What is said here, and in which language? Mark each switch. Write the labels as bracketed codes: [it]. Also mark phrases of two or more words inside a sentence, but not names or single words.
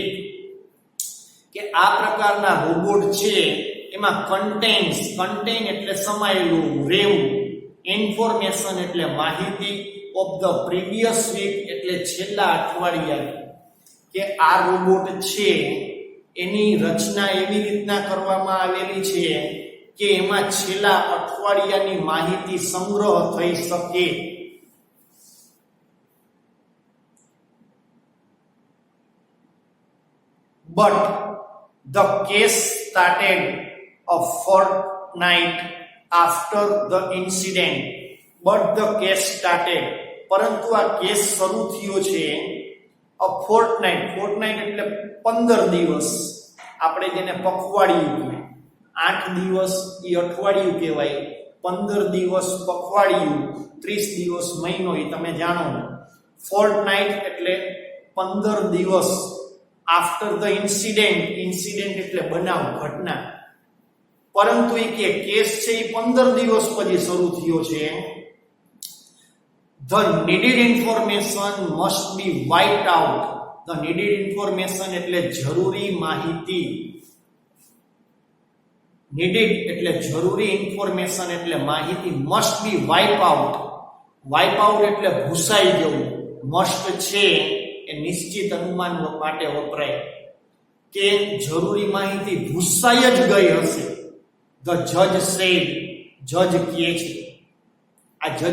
[gu] કે આ પ્રકારના રોબોટ છે એમાં કન્ટેન એટલે સમાયેલું, રહેવું, ઇન્ફોર્મેશન એટલે માહિતી, [en] of the previous week [gu] એટલે છેલ્લા અઠવાડિયાની. કે આ રોબોટ છે એની રચના એવી રીતના કરવામાં આવેલી છે કે એમાં છેલ્લા અઠવાડિયાની માહિતી સંગ્રહ થઈ શકે. [en] But the case started a fortnight after the incident. [gu] પરંતુ આ કેસ શરૂ થયો છે [en] a fortnight [gu] એટલે 15 દિવસ. આપણે જેને પખવાડિયું કહીએ, 8 દિવસ એ અઠવાડિયું કહેવાય, 15 દિવસ પખવાડિયું, 30 દિવસ મહિનો એ તમે જાણો. fortnight એટલે 15 દિવસ. [en] after the incident [gu] એટલે બનાવ, ઘટના. પરંતુ એ કે કેસ છે એ 15 દિવસ પછી શરૂ થયો છે. [en] The needed information must be wiped out. The needed information [gu] એટલે જરૂરી માહિતી. needed એટલે જરૂરી, information એટલે માહિતી. [en] must be wipe out. wipe out [gu] એટલે ભૂસાઈ જવું. must છે એ નિશ્ચિત અનુમાન માટે વપરાય કે જરૂરી માહિતી ભૂસાઈ જ ગઈ હશે. [en] The judge said, [gu] જજ કહે છે. આ જજ